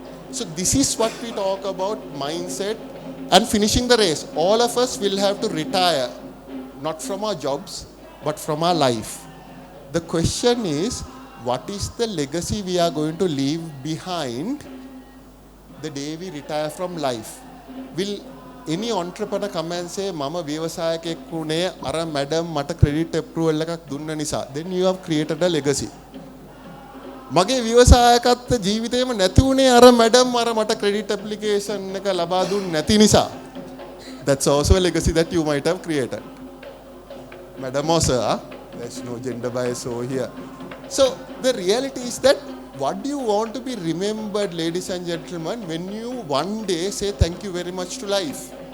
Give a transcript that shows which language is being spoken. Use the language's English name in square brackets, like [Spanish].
[English] So this is what we talk about, mindset and finishing the race. All of us will have to retire, not from our jobs, but from our life. The question is, what is the legacy we are going to leave behind the day we retire from life? Will any entrepreneur come and say, [Sinhala] Mama ව්‍යවසායකෙක් වුණේ අර madam මට credit approval එකක් දුන්න නිසා? [English] Then you have created a legacy. [Sinhala] මගේ ව්‍යවසායකත්ව ජීවිතේම නැති උනේ අර මැඩම් අර මට ක්‍රෙඩිට් ඇප්ලිකේෂන් එක ලබා දුන්න නැති නිසා. [English] That's also a legacy that you might have created. Madam or sir, there's no gender bias over here. So the reality is that What do you want to be remembered, ladies and gentlemen, when you one day say thank you very much to life?